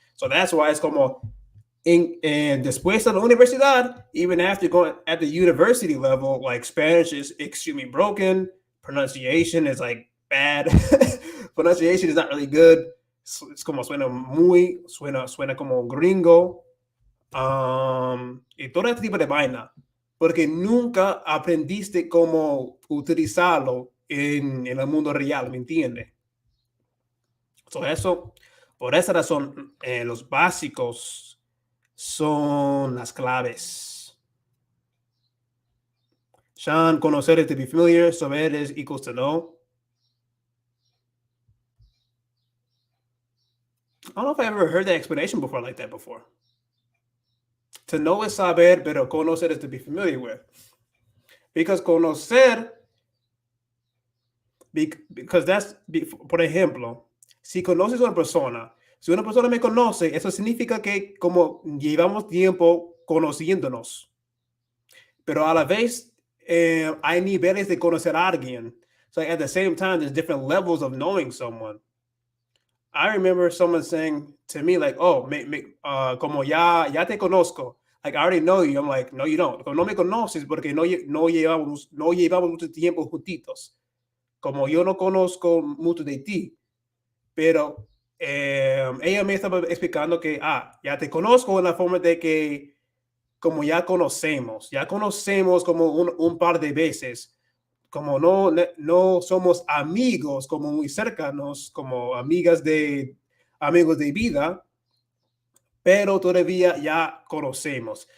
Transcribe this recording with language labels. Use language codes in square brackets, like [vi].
[en] So that's why it's como and [es] después de la universidad, [en] even after going at the university level, like Spanish is extremely broken. Pronunciation is like bad. Pronunciation is not really good. [es] It's como suena como gringo. Y todo este tipo de vaina. Porque nunca aprendiste cómo utilizarlo en el mundo real, ¿me entiendes? Por esa razón, los básicos son las claves. [en] Sean, conocer is to be familiar, saber is equals to know. I don't know if I ever heard that explanation before like that before. To know is saber, pero conocer is to be familiar with. Because conocer, because that's, [es] por ejemplo, si conoces a una persona, si una persona me conoce, eso significa que como llevamos tiempo conociéndonos. Pero a la vez, hay niveles de conocer a alguien. [en] So at the same time, there's different levels of knowing someone. I remember someone saying to me, like, "Oh, [es] como ya te conozco. [en] Like, I already know you." I'm like, "No, you don't. [es] No me conoces porque no llevamos mucho tiempo juntitos. Como yo no conozco mucho de ti." Pero ella me estaba explicando que, ya te conozco en la forma de que como ya conocemos como un par de veces, como no somos amigos como muy cercanos, como amigos de vida, pero todavía ya conocemos.